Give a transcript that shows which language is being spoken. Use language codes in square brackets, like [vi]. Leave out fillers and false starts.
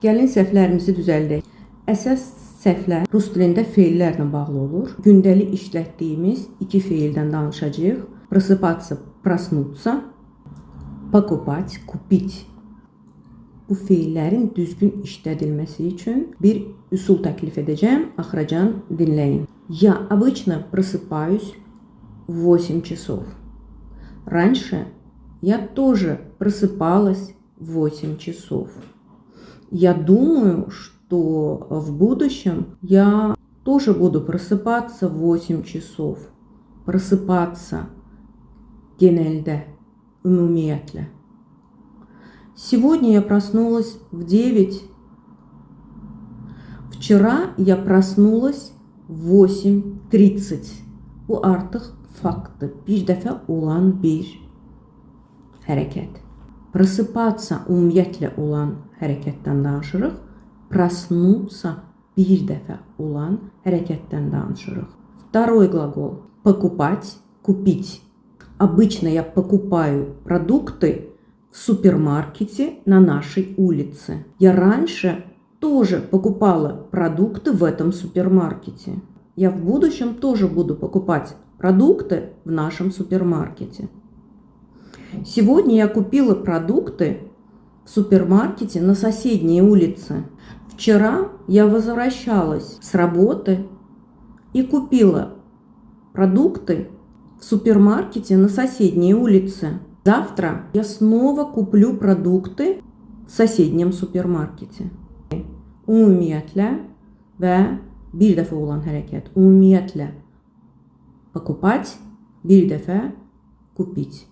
[az] Gəlin səhvlərimizi düzəldək. Əsas səhvlər rus dilində feillərlə bağlı olur. Gündəlik işlətdiyimiz iki feildən danışacağıq. [ru] Просыпаться, проснуться, покупать, купить. [az] Bu feillərin düzgün işlədilməsi üçün bir üsul təklif edəcəm. Axıracan dinləyin. [ru] Я обычно просыпаюсь в 8 часов. Раньше я тоже просыпалась в 8 часов. Я думаю, что в будущем я тоже буду просыпаться в 8 часов. [az] Просыпаться genelde, ümumiyyətlə. [ru] Сегодня я проснулась в 9. Вчера я проснулась в 8:30. [az] Bu artıq faktdır. Bir dəfə olan bir hərəkət. Просыпаться ümumiyyətlə olan hərəkətdən danışırıq. Проснуться bir dəfə olan hərəkətdən danışırıq. [ru] Второй глагол. Покупать, купить. Обычно я покупаю продукты в супермаркете на нашей улице. Я раньше тоже покупала продукты в этом супермаркете. Я в будущем тоже буду покупать продукты в нашем супермаркете. Сегодня я купила продукты в супермаркете на соседней улице. Вчера я возвращалась с работы и купила продукты в супермаркете на соседней улице. Завтра я снова куплю продукты в соседнем супермаркете. [az] Ümumiyyətlə və bir dəfə olan hərəkət. Ümumiyyətlə покупать, bir dəfə купить.